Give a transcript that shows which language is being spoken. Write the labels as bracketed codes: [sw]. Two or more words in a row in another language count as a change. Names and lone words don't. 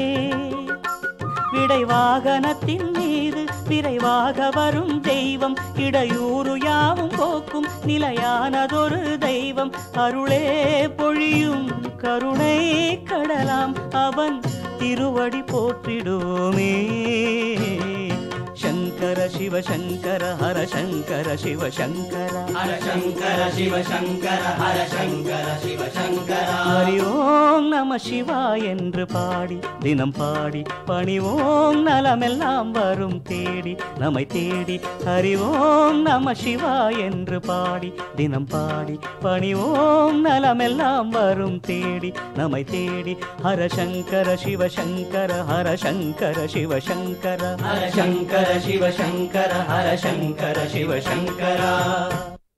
[ta] விடை வாகனத்தின் மீது விரைவாக வரும் தெய்வம் இடையூறு யாவும் போக்கும் நிலையானதொரு தெய்வம் அருளே பொழியும் கருணை கடலாம் அவன் திருவடி போற்றிடுவோமே. சங்கர [sa] शङ्कर शिव शङ्कर हर शङ्कर शिव शङ्कर हर शङ्कर शिव शङ्कर हर शङ्कर शिव शङ्कर हरि ओं नमः शिवाय [ta] என்று பாடி தினம் பாடி பணிவோம் நலமெல்லாம் வரும் தேடி நம்மை தேடி [sa] हरि ओं नमः शिवाय [ta] என்று பாடி தினம் பாடி பணிவோம் நலமெல்லாம் வரும் தேடி நம்மை தேடி [sa] हर शङ्कर शिव शङ्कर हर शङ्कर शिव शङ्कर हर शङ्कर शिव शङ्कर हर शङ्कर शिव शङ्कर